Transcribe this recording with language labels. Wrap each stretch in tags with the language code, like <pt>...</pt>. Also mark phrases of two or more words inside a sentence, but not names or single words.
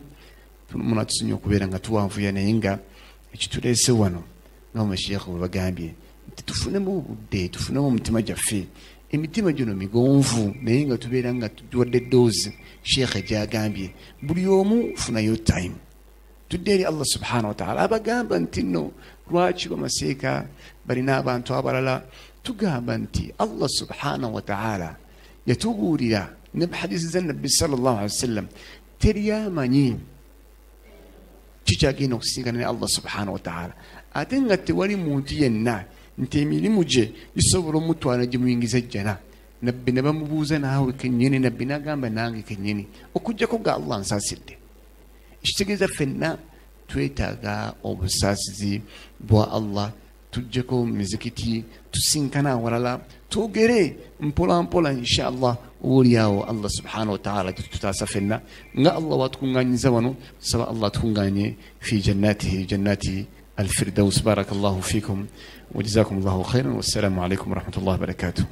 <lg>Muna tusinye okubeera nga tuwanvuya, naye nga ekituleese wano n'omusheekhe bwe bagambye nti tufunemu obudde, tufunemu omutima gyaffe. Emitima gino migonvu, naye nga tubeera nga tuwadde ddoozi sheekhe gy'agambye, buli omu funayo time. Tudde eri Allah</lg> <ar>سبحانه وتعالى.</ar> <lg>Abagamba nti nno lwaki bamaseeka balina abantu abalala, tugamba nti Allah</lg> <ar>سبحانه وتعالى</ar> <lg>yatubuulira ne hadisi za Nabbi</lg> <ar>صلى الله عليه وسلم,</ar> <lg>teri amanyi kikyagenda okusingana ne Allah</lg> <ar>سبحانه وتعالى.</ar> <lg>Ate nga tewali muntu yenna nti emirimu gye gisobola omutwala gimuyingiza ejjana. Nabbi ne bamubuuza naawe kennyini, Nabbi n'agamba nange kennyini, okuggyako ga Allah nsaasidde. Ekitegeeza ffenna twetaaga obusaasizi bwa Allah. Tujjeko mu mizikiti, tusinkana awalala, twogere mpola mpola inshallah obuliawo Allah</lg> <ar>سبحانه وتعالى</ar> <lg>tutaasa fenna nga Allah watukuŋŋaanyiza wano saba Allah tukuŋŋaanye</lg> <ar>في جنته جنة الفردوس. بارك الله فيكم وجزاكم الله خيرا والسلام عليكم ورحمة الله وبركاته.</ar>